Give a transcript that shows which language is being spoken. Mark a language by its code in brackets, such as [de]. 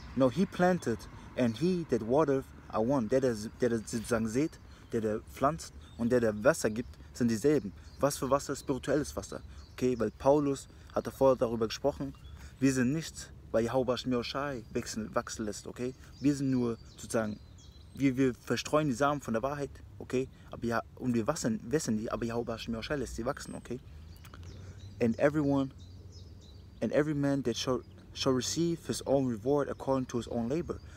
[en] No, he planted and he that watereth are one. [de] Der sozusagen sät, der pflanzt und der Wasser gibt, sind dieselben. Was für Wasser? Spirituelles Wasser. Okay, weil Paulus hat davor darüber gesprochen, wir sind nichts, weil YAHWAH wachsen lässt, okay? Wir sind nur sozusagen, wir verstreuen die Samen von der Wahrheit, okay? Aber ja, und wir wässern die, aber YAHWAH lässt sie wachsen, okay? [en] And every man that shall receive his own reward according to his own labor.